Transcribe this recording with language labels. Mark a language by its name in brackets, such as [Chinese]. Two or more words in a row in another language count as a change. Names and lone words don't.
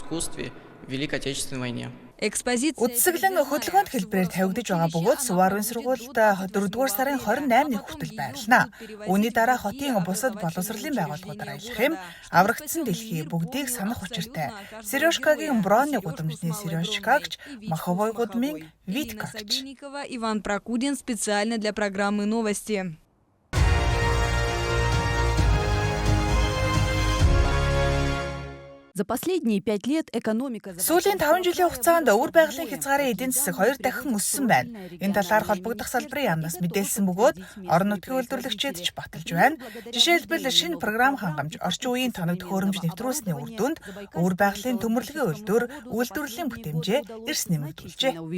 [Mongolian] Үзэсгэлэн хөдөлгөөнд хэлбэрээр тавигдаж байгаа бөгөөд Суварын сургуульд 4-р сарын 28-ны хүртэл байрлана. Үүний дараа хотын бусад боловсролын байгууллагуудаар аялах юм. Аврагдсан дэлхий бүгдийг санах учиртай. Сережкагийн Бронны гудамжны Сережкагч, Маховой гудамжийн Виткагч. [Russian] Иван Прокудин специально для программы новости. За последние 5 лет экономика... [Mongolian] Сүүлийн 5 жилийн хугацаанд өвөр байгалийн хязгаарын эдийн засаг 2 дахин өссөн байна. Энэ талаар холбогдох салбарын яамнаас мэдээлсэн бөгөөд орон нутгийн үйлдвэрлэгчид ч баталж байна. Жишээлбэл шинэ програм хангамж орчин үеийн тоног төхөөрөмж нэвтрүүлсний үр дүнд өвөр байгалийн төмөрлөгийн үйлдвэрлэлийн бүтээмжээ эрс нэмэгдүүлжээ.